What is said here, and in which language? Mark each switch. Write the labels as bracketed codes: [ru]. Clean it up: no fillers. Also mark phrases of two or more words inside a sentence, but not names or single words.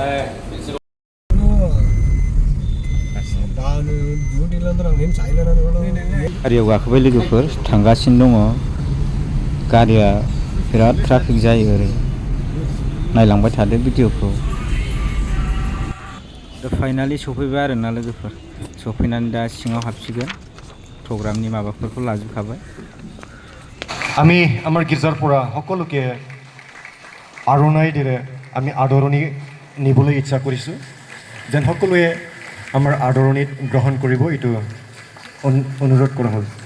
[brx] गारियाव गाखोबाय लोगोफोर थांगासिनो दङ गारिया बिराद ट्राफिक जायो ओरै नायलांबाय थादो भिडिअखौ फाइनालि सफैबाय आरोना लोगोफोर सफैनानै दा सिङाव हाबसिगोन प्रग्रामनि माबाफोरखौ लाजोबखाबाय [as] আমি আমাৰ গীৰ্জাৰ পৰা সকলোকে আৰণাই দিৰে আমি আদৰণি নিবলৈ ইচ্ছা কৰিছোঁ যেন সকলোৱে আমাৰ আদৰণিত গ্ৰহণ কৰিব এইটো অনুৰোধ কৰা হ'ল